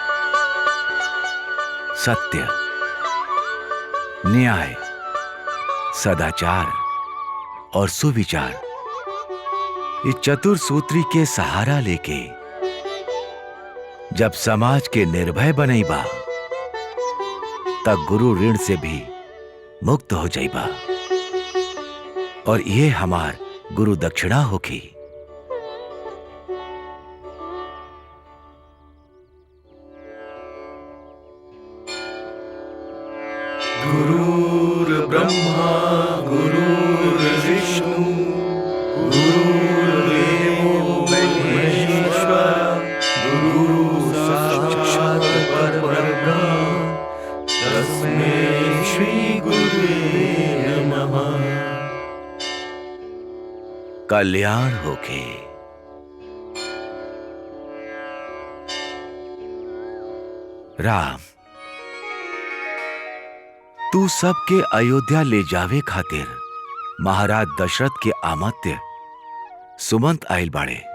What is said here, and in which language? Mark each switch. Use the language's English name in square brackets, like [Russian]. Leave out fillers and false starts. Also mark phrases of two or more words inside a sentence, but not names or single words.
[Bhojpuri] सत्य, न्याय, सदाचार और सुविचार, इस चतुर सूत्री के सहारा लेके जब समाज के निर्भय बनैबा तब गुरु ऋण से भी मुक्त हो जाइबा। और ये हमार गुरु दक्षिणा होगी। [Sanskrit] गुरुर्ब्रह्मा गुरुर्विष्णु गुरुर्देवो महेश्वर गुरु साक्षात् परब्रह्म तस्मै श्री गुरुवे नमः। [Bhojpuri] कल्याण होके। राम, तू सबके अयोध्या ले जावे खातिर महाराज दशरथ के आमत्य सुमंत आइल बाड़े।